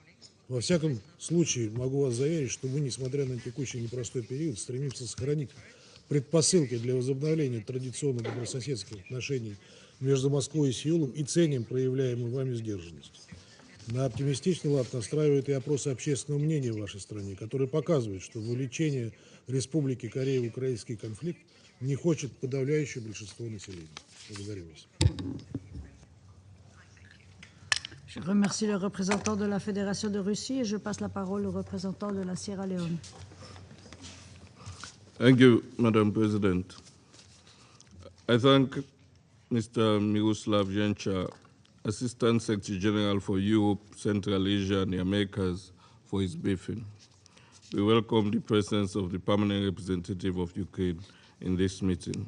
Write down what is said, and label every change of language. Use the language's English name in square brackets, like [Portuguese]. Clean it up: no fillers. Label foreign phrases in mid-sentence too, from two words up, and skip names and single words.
[Russian] Во всяком случае, могу вас заверить, что мы, несмотря на текущий непростой период, стремимся сохранить предпосылки для возобновления традиционных добрососедских отношений между Москвой и Сеулом и ценим проявляемую вами сдержанность. На оптимистичный лад настраивают и опросы общественного мнения в вашей стране, которые показывают, что вовлечение Республики Корея в украинский конфликт не хочет подавляющее большинство населения. Благодарю вас. [French] Je remercie le représentant de la Fédération de Russie et je passe la parole au représentant de la Sierra Leone. [English] Thank you, Madam President. I thank Mr. Miroslav Jenča, Assistant Secretary General for Europe, Central Asia and the Americas, for his briefing. We welcome the presence of the permanent representative of Ukraine in this meeting.